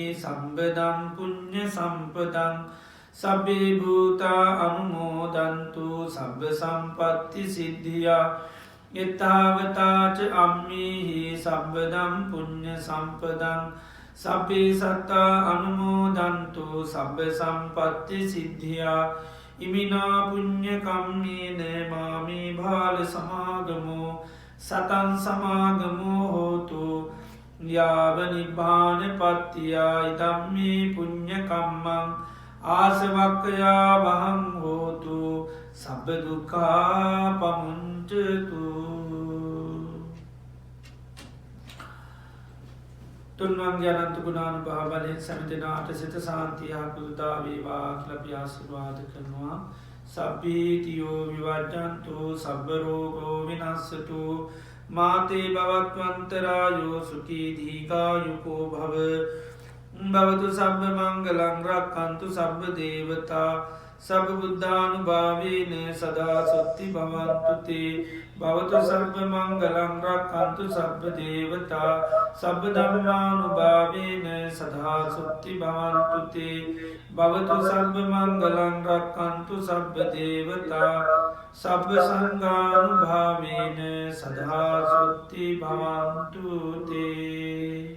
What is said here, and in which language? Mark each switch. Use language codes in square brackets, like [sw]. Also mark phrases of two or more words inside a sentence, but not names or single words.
[pi] සම්බදම් පුඤ්ඤ සම්පදං සබ්බේ භූතා අනුමෝදන්තු සබ්බ සම්පත්ති සිද්ධියා එත්තාවතාච අම්මේහි සම්බදම් පුඤ්ඤ සම්පදං සබ්බේ සත්තා අනුමෝදන්තු සබ්බ සම්පත්ති සිද්ධියා ඉමිනා පුඤ්ඤ කම්මේන මාමේ භාල සමාගමෝ සතං සමාගමෝ හෝතු යාව නිබ්බාන පත්තියා ඉදම්මේ පුඤ්ඤ කම්මං ආසවක්ඛයා වහං හෝතු සබ්බ දුක්ඛා පමුඤ්චතු. [si] තුන්වන්ගේ අනන්ත ගුණානුභාව බලයෙන් සෑම දිනාට සිත සාන්තිය පුරුදා වේවා කියලා අපි ආශිර්වාද කරනවා. [pi] සබ්බීතියෝ විවජ්ජන්තු සබ්බ රෝගෝ විනස්සතු මාතේ භවත්වන්තරායෝ සුඛී දීඝායුකෝ භව භවතු සබ්බ මංගලං රක්ඛන්තු සබ්බ දේවතා සබ්බ බුද්ධානුභාවේන සදා සොත්ති භවන්තු තේ භවතු සබ්බ මංගලං රක්ඛන්තු සබ්බ දේවතා සබ්බ ධම්මානුභාවේන සදා සොත්ති භවන්තු තේ භවතු සබ්බ මංගලං රක්ඛන්තු සබ්බ දේවතා සබ්බ සංඝානුභාවේන සදා සොත්ති භවන්තු තේ